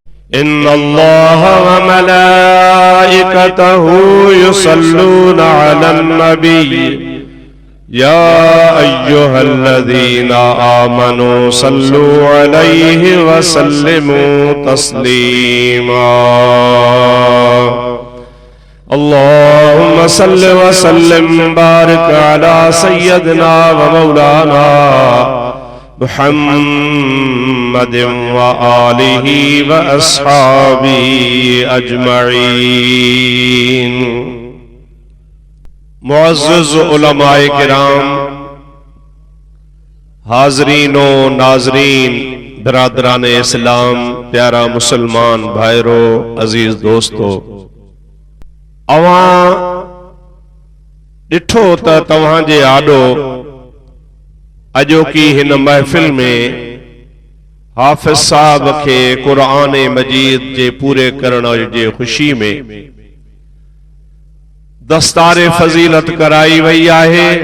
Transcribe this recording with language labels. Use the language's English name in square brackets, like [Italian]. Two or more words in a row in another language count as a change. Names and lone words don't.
[Arabic] إن الله وملائكته يصلون على النبي يا أيها الذين آمنوا صلوا عليه وسلموا تسليما. اللهم صل وسلم بارك على سيدنا ومولانا محمد وآله وأصحابه أجمعين. [Sindhi] मुअज़्ज़ज़ उलमाए किराम, हाज़रीनो नाज़रीन, बिरादरान इस्लाम, प्यारा मुसलमान भाईरो, अजीज दोस्तो, अवां ॾिठो त तव्हांजे आॾो अॼोकी हिन महफ़िल में हाफ़िज़ साहब खे क़ुरान मजीद जे पूरे करण जे ख़ुशी में दस्तारे फजीलत कराई वई आहे।